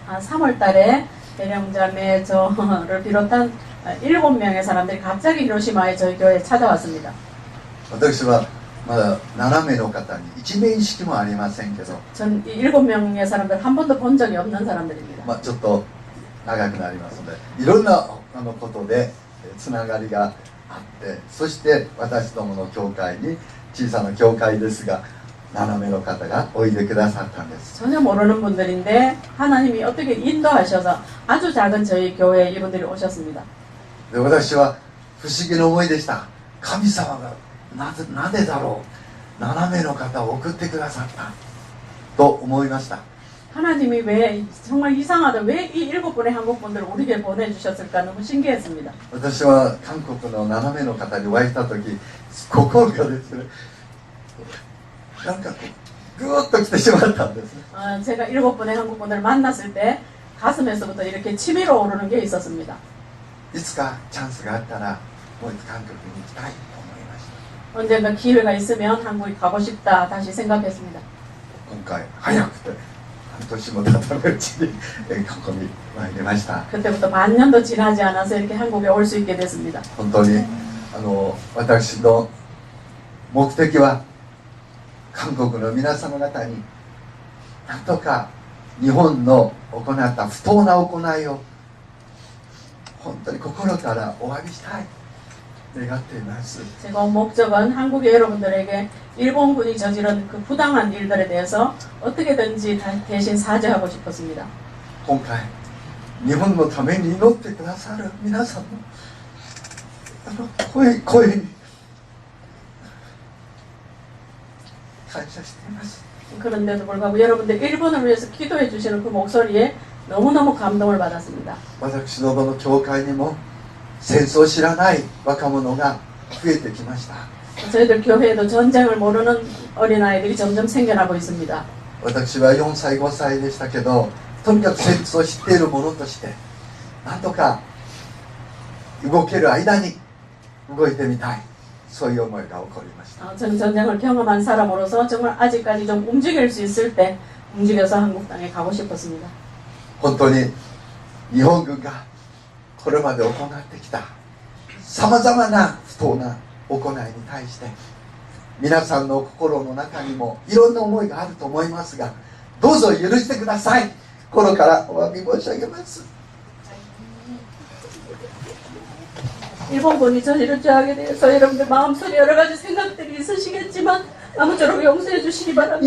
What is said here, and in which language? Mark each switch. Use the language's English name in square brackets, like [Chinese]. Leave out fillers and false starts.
[Korean] 3월 달에 대령자매 저를 비롯한 7명의 사람들이 갑자기 히로시마에 저희 교회에 찾아왔습니다. [Japanese] 私はまだ7名の方に一面識もありませんけど、 [Korean] 전 이 7명의 사람들 한 번도 본 적이 없는 사람들입니다. [Japanese] ちょっと長くなりますのでいろんなことでつながりがあって、そして私どもの教会に小さな教会ですが7名の方がおいでくださったんです。 [Korean] 전혀 모르는 분들인데 하나님이 어떻게 인도하셔서 아주 작은 저희 교회에 이분들이 오셨습니다. [Japanese] で私は不思議な思いでした。神様がなぜだろう、7名の方を送ってくださったと思いました。 [Korean] 하나님이 왜 정말 이상하다, 왜 이 7분의 한국 분들을 우리에게 보내주셨을까 너무 신기했습니다. [Japanese] 私は韓国の7名の方にお会いした時心がですね、なんかこうグーッと来てしまったんですね。 [Korean] 제가 7분의 한국 분들을 만났을 때 가슴에서부터 이렇게 치밀어 오르는 게 있었습니다. [Japanese] いつかチャンスがあったらもう一度韓国に行きたいと思いました。 [Korean] 언젠가 기회가 있으면 한국에 가고 싶다 다시 생각했습니다. [Japanese] 今回早くて半年も経たないうちにここに参りました。 [Korean] 그때부터 반년도 지나지 않아서 이렇게 한국에 올 수 있게 됐습니다. [Japanese] 本当に私の目的は韓国の皆様方になんとか日本の行った不当な行いを本当に心からお詫びしたい願っています。 [Korean] 제가 온 목적은 한국의 여러분들에게 일본군이 저지른 그 부당한 일들에 대해서 어떻게든지 대신 사죄하고 싶었습니다. [Japanese] 今回日本のために祈ってくださる皆さんの声に感謝しています。 [Korean] 그런데도 불구하고 여러분들 일본을 위해서 기도해 주시는 그 목소리에 너무너무 감동을 받았습니다. [Japanese] 私どもの教会にも戦争を知らない若者が増えてきました。 [Korean] 저희들 교회에도 전쟁을 모르는 어린아이들이 점점 생겨나고 있습니다. [Japanese] 私は4歳5歳でしたけど、とにかく戦争を知っている者としてなんとか動ける間に動いてみたい、そういう思いが起こりました。 [Korean] 저는 전쟁을 경험한 사람으로서 정말 아직까지 좀 움직일 수 있을 때 움직여서 한국 땅에 가고 싶었습니다. [Japanese] 本当に日本軍がこれまで行ってきたさまざまな不当な行いに対して皆さんの心の中にもいろんな思いがあると思いますが、どうぞ許してください。心からお詫び申し上げます。 [Korean] 일본군이 저지른 죄악에 대해서 여러분들 마음속에 여러 가지 생각들이 있으시겠지만 아무쪼록 용서해 주시기 바랍니다.